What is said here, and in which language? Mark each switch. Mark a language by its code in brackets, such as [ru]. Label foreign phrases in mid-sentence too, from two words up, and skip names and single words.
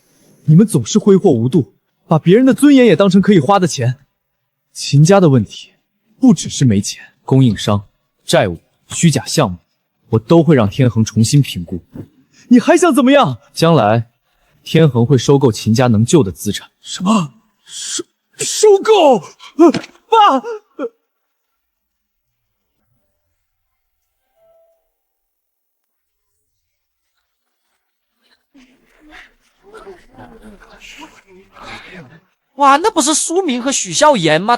[zh] 你們總是揮霍無度，把別人的尊嚴也當成可以花的錢。秦家的問題不只是沒錢，供應商、債務、虛假項目，我都會讓天衡重新評估。你還想怎麼樣？將來天衡會收購秦家能救的資產。什麼？收購？爸！哇，那不是蘇明和許孝言嗎？